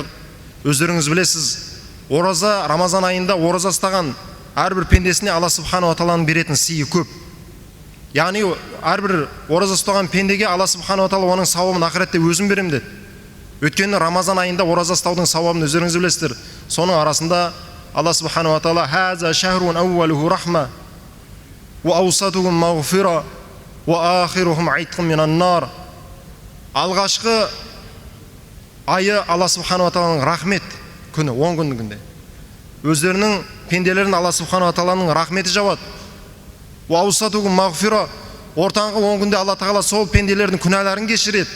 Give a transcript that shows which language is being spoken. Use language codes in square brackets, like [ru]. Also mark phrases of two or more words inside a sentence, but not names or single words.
[kk] Өздеріңіз білесіз, ораза Рамазан айында ораза ұстаған әрбір пендесіне Алла [ar] سبحانه تعالى [kk] беретін сыйы көп. Яғни әрбір ораза ұстаған пендеге Алла [ar] سبحانه تعالى [kk] оның сауабын ақыретте өзім берем деді. Өйткені Рамазан айында ораза ұстаудың сауабын өздеріңіз білесіздер. Соның арасында Алла субханала тағала [ar] «هذا شهر أوله رحمة وأوسطه مغفرة وآخره عتق من النار». [kk] Алғашқы айы Алла [ar] سبحانه تعالى [kk] рахмет күні, 10 күнінде. Өздерінің пенделерін Алла [ar] سبحانه تعالى [kk] рахметі жауады. [ar] وأوسطه مغفرة, [kk] ортаңғы 10 күнде Алла тағала сол пенделердің күнәларын кешіреді.